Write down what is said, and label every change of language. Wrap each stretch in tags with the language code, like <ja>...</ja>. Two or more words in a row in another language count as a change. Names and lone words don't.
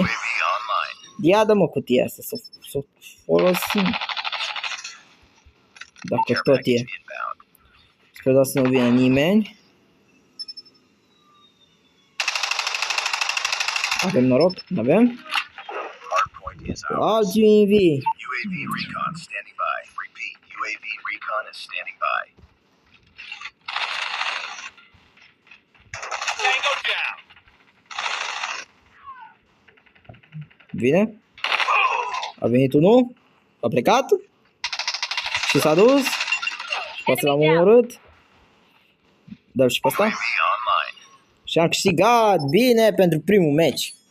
<ro>Ia dă-mă cutia asta să folosim. Dacă tot e. Sper să nu vină nimeni. Avem noroc? N-avem?</ro> <en>Alt UAV. UAV recon standing by. Repeat, UAV recon is standing by. Tango down.</en> <ro>Vine? A venit unul? A plecat? Și s-a dus? Poate l-am omorât? Dă-l și pe ăsta? Și am câștigat bine pentru primul meci.</ro>